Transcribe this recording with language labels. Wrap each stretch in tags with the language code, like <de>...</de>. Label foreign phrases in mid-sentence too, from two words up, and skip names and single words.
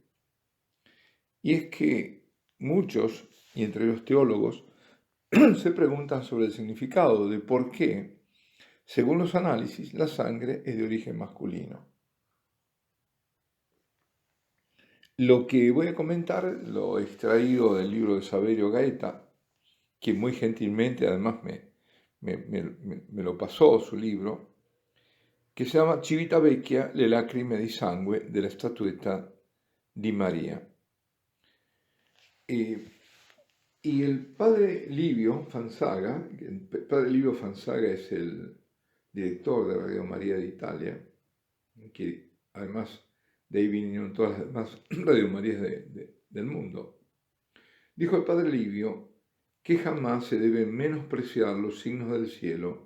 <es>Y es que muchos, y entre los teólogos, se preguntan sobre el significado de por qué, según los análisis, la sangre es de origen masculino. Lo que voy a comentar lo he extraído del libro de Saverio Gaeta, que muy gentilmente además me lo pasó su libro,</es> <it>che si chiama</it> <es>Civitavecchia, le lacrime di sangue della statuetta di Maria. Y el padre Livio Fanzaga, el padre Livio Fanzaga es el director de Radio María de Italia, que además de ahí vinieron todas las demás Radio Marías del mundo, dijo el padre Livio que jamás se deben menospreciar los signos del cielo.</es>